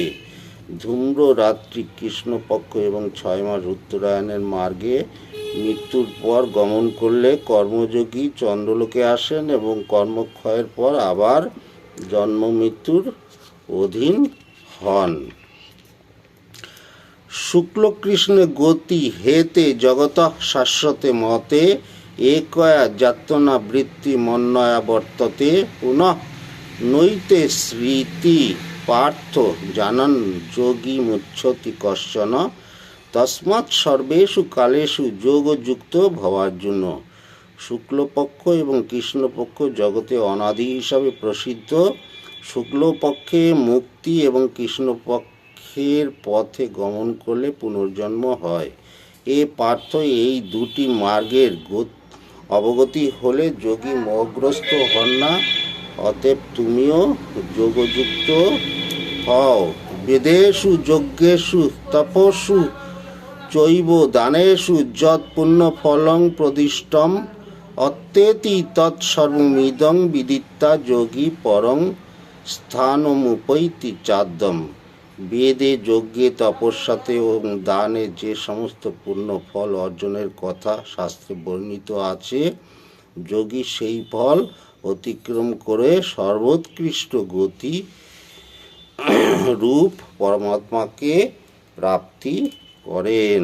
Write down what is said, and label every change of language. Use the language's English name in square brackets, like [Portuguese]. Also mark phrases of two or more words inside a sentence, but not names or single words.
[Bangla] ধূম্র রাত্রি কৃষ্ণপক্ষ এবং 6 মাস উত্তরায়ণের মার্গে মৃত্যুর পর গমন করলে কর্মযোগী চন্দ্রলোকে আসেন এবং কর্মক্ষয়ের পর আবার জন্ম মৃত্যুর অধীন হন। [Sanskrit] শুক্লকৃষ্ণে গতি হেতে জগত শাশ্বতে মতে একয়া যাতনা বৃত্তি মন্নয়া বর্ততে পুনঃ নৈতে স্মৃতি পার্থ জানন যোগী মুচ্ছতি কশ্চন তস্মাৎ সর্বেষু কালেষু যোগযুক্ত ভবার্জুন। [Bangla] শুক্লপক্ষ এবং কৃষ্ণপক্ষ জগতে অনাদি হিসাবে প্রসিদ্ধ। শুক্লপক্ষে মুক্তি এবং কৃষ্ণপক্ষের পথে গমন করলে পুনর্জন্ম হয়। এ পার্থ, এই দুটি মার্গের অবগতি হলে যোগী মোহগ্রস্ত হন না। অতএব তুমিও যোগযুক্ত হও। [Sanskrit] বেদেষু যজ্ঞেষু তপস্যু চৈব দানেষু যৎ পুণ্যফলং প্রদিষ্টম অত্যেতি তৎসর্বমিদং বিদিত্বা যোগী পরং স্থানমুপৈতি চাদ্যম। [Bangla] বেদে, যজ্ঞে, তপস্যাতে এবং দানে যে সমস্ত পুণ্য ফল অর্জনের কথা শাস্ত্রে বর্ণিত আছে, যোগী সেই ফল অতিক্রম করে সর্বোৎকৃষ্ট গতি রূপ পরমাত্মাকে প্রাপ্তি করেন।